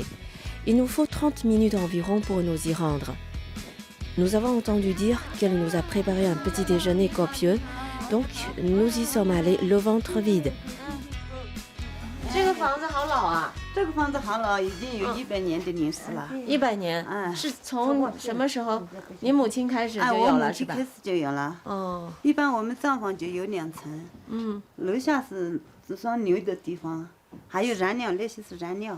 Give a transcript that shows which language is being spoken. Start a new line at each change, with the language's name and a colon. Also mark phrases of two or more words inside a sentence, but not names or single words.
French: Il nous faut 30 minutes environ pour nous y rendre. Nous avons entendu dire qu'elle nous a préparé un petit déjeuner copieux, donc nous y sommes allés le ventre vide.
Chinese: 这个房子好老啊！这个房子好老，已经有100年的历史了。 100年，是从什么时候？你母亲开始就有了，是吧？开始就有了。哦。一般我们账房就有2层。楼下是装牛的地方，还有燃料，那些是燃料。